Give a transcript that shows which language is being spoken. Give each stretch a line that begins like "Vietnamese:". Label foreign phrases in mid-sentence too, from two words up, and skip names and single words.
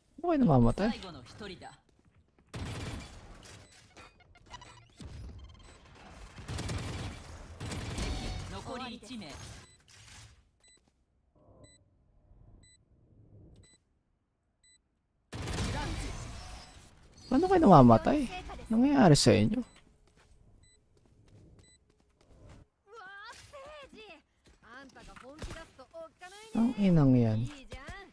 Filipino: kayo namamatay?
Japanese: 最後の一人だ 残り1名
Filipino: Paano kayo namamatay? Nangyayari sa inyo?
Japanese: うわーステージあんたが本気出すとおっかないね
Filipino: Ang inang yan.
Japanese: いいじゃん